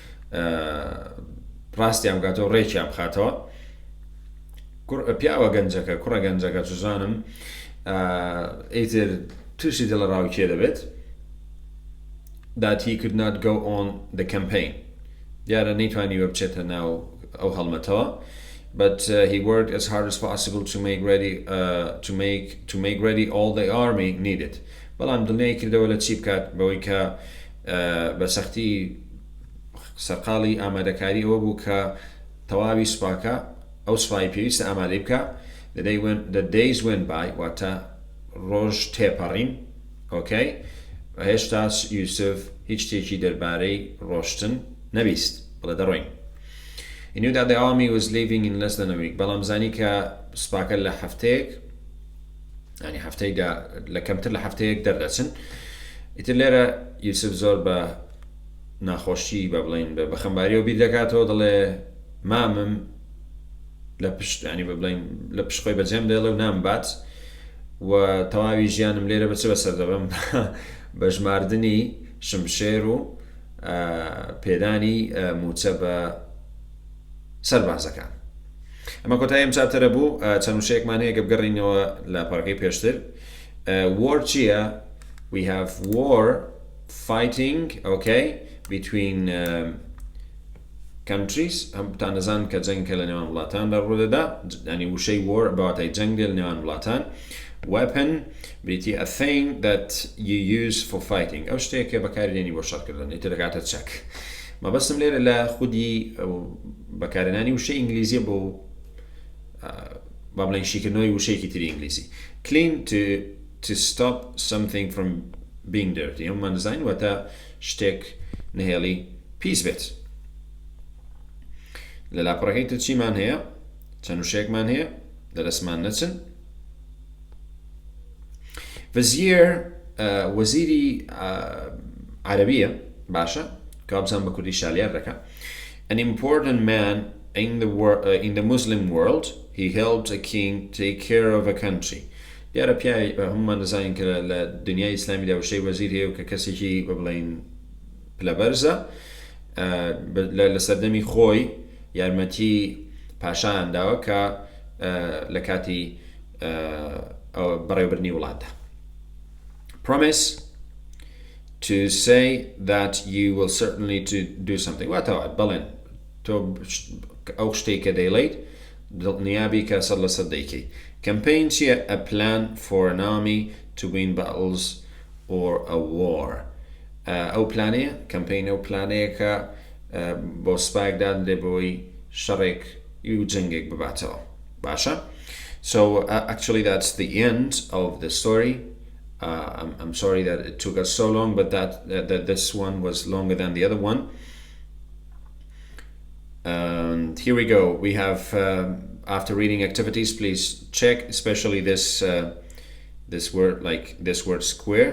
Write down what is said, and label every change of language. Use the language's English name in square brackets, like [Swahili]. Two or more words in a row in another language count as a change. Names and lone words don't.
[Central Kurdish] ڕاستیان بکاتەوە ڕێکیان بخاتەوە پیاوە گەنجەکە کوڕە گەنجەکە چزانم ئیتر تووشی دڵڕاوی کێ دەبێت [English] that he could not go on the campaign. [Central Kurdish] دیارە نەیتوانیوە بچێتە ناو ئەو هەڵمەتەوە [English] but he worked as hard as possible to make ready all the army needed. [Central Kurdish] بەڵام دڵنیای کردەوە لە چی بکات بەوەی کە بەسەختی سەرقاڵی ئامادەکاری ئەوە بوو کە تەواوی سوپاکە ئەو سوپای پێویستە ئامادەی بکە [English] the days went by [Central Kurdish] واتە ڕۆژ تێپەڕین okay هێشتا یوسف هیچ شتێکی دەربارەی ڕۆشتن نەبیست بڵێ دەڕۆین. [English] He knew that the army was leaving in less than a week. [Central Kurdish] بەڵام زانی کە سوپاکە لە هەفتەیەک ینی هەفتەیەکدا لە کەمتر لە هەفتەیەک دەردەچن. ئیتر لێرە یوسف زۆر بە ناخۆشی بە بڵین بە خەمباریەوە بیر دەکاتەوە دەڵێ مامم لە پشت ینی بە بڵین لە پشتخۆی بەجێم دێڵێ و نام بات و تەواوی ژیانم لێرە بەچ بەسەر دەبم بە ژماردنی شمشێر و پێدانی موچە بە سەربازەکان. ئەمە کۆتایی ئەم چاپتەرە بوو چەند وشەیەکمان هەیە کە بگەڕینەوە لە پەڕەکەی پێشتر. War چییە؟ [English] We have war fighting, okay, between countries. [Central Kurdish] هەمتان دەزانن کە جەنگکە لە نێوان وڵاتاندا ڕوودەدا، ینی وشەی war بەواتای جەنگ لە نێوان وڵاتان. [English] Weapon بریتی a thing that you use for fighting. [Central Kurdish] ئەو شتێکە بەکاردێنی بۆ شەڕکردن، ئیتر دەکاتە چەک. مەبەستم لێرە لە خودی بەکارهێنانی وشەی ئینگلیزیە بۆ با بڵین شیکردنەوەی وشەیەکی تری ئینگلیزی. [English] Clean to stop something from being dirty. [Central Kurdish] ئەممان دەزانین واتە شتێک نهێڵی پیس بێت. لە لاپەڕەکەی تر چیمان هەیە؟ چەند وشەیەکمان هەیە دەرەسمان نەچن. وەزیر وەزیری عەرەبیە باشە کە بزان بە کوردی شالیار دەکە. [English] An important man in the Muslim world, he helped a king take care of a country. [Central Kurdish] دیارە پیای هەمومان دەزانین کە لە دنیای ئیسلامیدا وشەی وەزیر هەیە و کە کەسێکی بە بڵین پلەبەرزە لە سەردەمی خۆی یارمەتی پاشایان داوە کە لە کاتی بەڕێوەبردنی وڵاتدا. [English] Promise to say that you will certainly to do something. [Central Kurdish] واتەوە بەڵێن تۆ ئەو شتێک کە دەیڵێیت نیابی کە سەر لەسەر دەیکەیت. Campaign چییە؟ [English] A plan for an army to win battles or a war. [Central Kurdish] ئەو پلانەیە کەمپین ئەو پلانەیە کە بۆ سپایکدان لێ بۆی شەڕێک و جەنگێک بباتەوە. باشە؟ [English] So actually that's the end of the story. I'm sorry that it took us so long, but that this one was longer than the other one. And here we go. We have after reading activities, please check, especially this word, like this word square.